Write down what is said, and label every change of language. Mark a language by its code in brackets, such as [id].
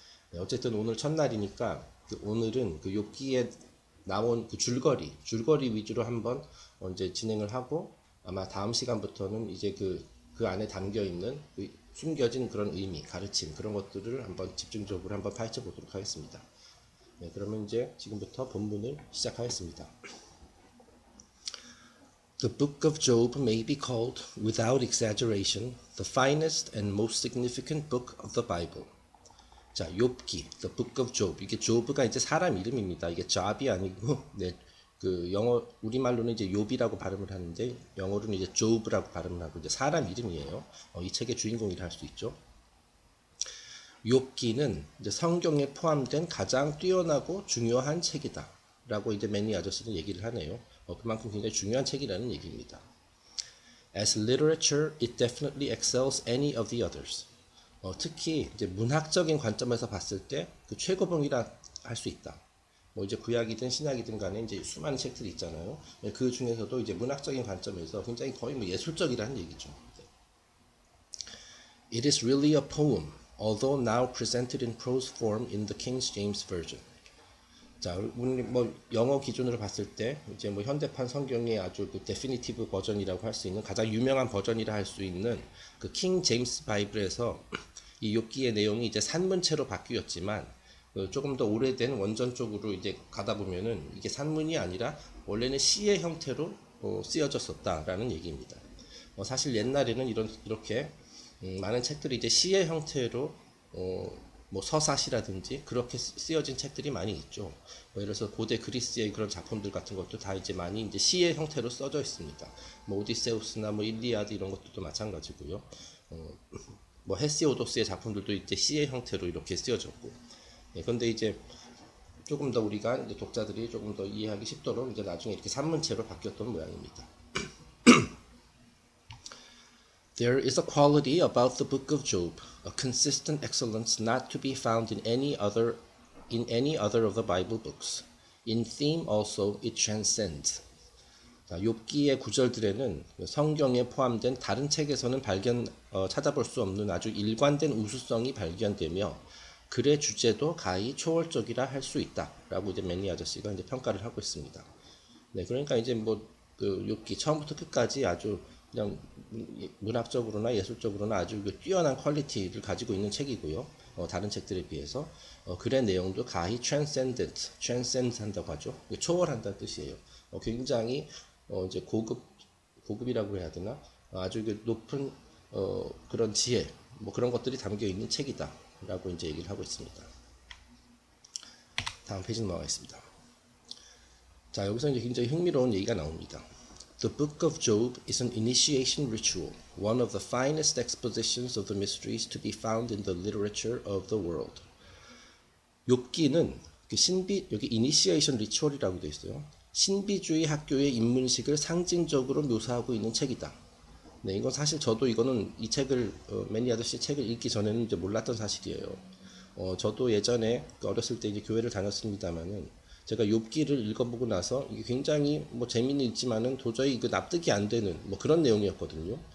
[ko] 네, 어쨌든 오늘 첫날이니까 오늘은 그 욥기에 나온 그 줄거리 위주로 한번 이제 진행을 하고 아마 다음 시간부터는 이제 그 안에 담겨 있는 숨겨진 그런 의미, 가르침 그런 것들을 한번 집중적으로 한번 파헤쳐 보도록 하겠습니다. 네, 그러면 이제 지금부터 본문을 시작하겠습니다. [en] The book of Job may be called, without exaggeration, the finest and most significant book of the Bible. [ko] 자, 욥기, The Book of Job. 이게 조브가 이제 사람 이름입니다. 이게 job이 아니고, 네, 그 영어 우리말로는 이제 욥이라고 발음을 하는데 영어로는 이제 job라고 발음을 하고 이제 사람 이름이에요. 이 책의 주인공이라 할 수 있죠. 욥기는 이제 성경에 포함된 가장 뛰어나고 중요한 책이다라고 이제 매니 아저씨는 얘기를 하네요. 그만큼 굉장히 중요한 책이라는 얘기입니다. [en] As literature, it definitely excels any of the others. [ko] 특히 이제 문학적인 관점에서 봤을 때 그 최고봉이라 할 수 있다. 뭐 이제 구약이든 신약이든 간에 이제 수많은 책들이 있잖아요. 그 중에서도 이제 문학적인 관점에서 굉장히 거의 뭐 예술적이라는 얘기죠. [en] It is really a poem, although now presented in prose form in the King James Version. [ko] 자, 우리 뭐 영어 기준으로 봤을 때 이제 뭐 현대판 성경의 아주 그 데피니티브 버전이라고 할 수 있는 가장 유명한 버전이라 할 수 있는 그 킹 제임스 바이블에서 이 욥기의 내용이 이제 산문체로 바뀌었지만 조금 더 오래된 원전 쪽으로 이제 가다 보면은 이게 산문이 아니라 원래는 시의 형태로 쓰여졌었다라는 얘기입니다. 사실 옛날에는 이렇게 많은 책들이 이제 시의 형태로 뭐 서사시라든지 그렇게 쓰여진 책들이 많이 있죠. 예를 들어서 고대 그리스의 그런 작품들 같은 것도 다 이제 많이 이제 시의 형태로 써져 있습니다. 뭐 오디세우스나 뭐 일리아드 이런 것들도 마찬가지고요. 뭐 헤시오도스의 작품들도 이제 시의 형태로 이렇게 쓰여졌고. 그런데 이제 조금 더 우리가 이제 독자들이 조금 더 이해하기 쉽도록 이제 나중에 이렇게 산문체로 바뀌었던 모양입니다. [en] There is a quality about the book of Job, a consistent excellence not to be found in any other of the Bible books. In theme also it transcends. [ko] 욥기의 구절들에는 성경에 포함된 다른 책에서는 찾아볼 수 없는 아주 일관된 우수성이 발견되며 글의 주제도 가히 초월적이라 할 수 있다라고 이제 매니 아저씨가 이제 평가를 하고 있습니다. 네, 그러니까 이제 뭐 그 욥기 처음부터 끝까지 아주 그냥 문학적으로나 예술적으로나 아주 그 뛰어난 퀄리티를 가지고 있는 책이고요. 다른 책들에 비해서 글의 내용도 가히 transcend 한다고 하죠. 초월한다는 뜻이에요. 굉장히 이제 고급이라고 해야 되나? 아주 그 높은 그런 지혜, 뭐 그런 것들이 담겨 있는 책이다라고 이제 얘기를 하고 있습니다. 다음 페이지 넘어가겠습니다. 자, 여기서 이제 굉장히 흥미로운 얘기가 나옵니다. [en] The Book of Job is an initiation ritual, one of the finest expositions of the mysteries to be found in the literature of the world. [ko] 욥기는 그 여기 [en] initiation ritual [ko] 이라고 되어 있어요. 신비주의 학교의 입문식을 상징적으로 묘사하고 있는 책이다. 네, 이건 사실 저도 이거는 이 책을 매니 아저씨 책을 읽기 전에는 이제 몰랐던 사실이에요. 저도 예전에 어렸을 때 이제 교회를 다녔습니다만은 제가 욥기를 읽어보고 나서 이게 굉장히 뭐 재미는 있지만은 도저히 그 납득이 안 되는 뭐 그런 내용이었거든요.